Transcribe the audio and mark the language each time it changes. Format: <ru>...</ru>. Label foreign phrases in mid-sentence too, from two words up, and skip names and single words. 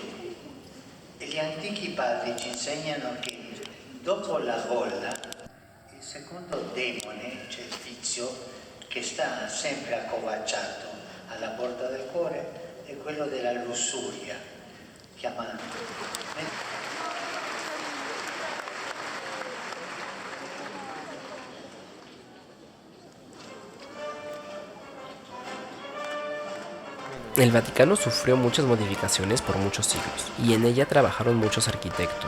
<it>E gli antichi padri ci insegnano che dopo la gola, il secondo demone, cioè il vizio, che sta sempre accovacciato alla porta del cuore, è quello della lussuria, chiamando.</it> <es>El Vaticano sufrió muchas modificaciones por muchos siglos, y en ella trabajaron muchos arquitectos.</es>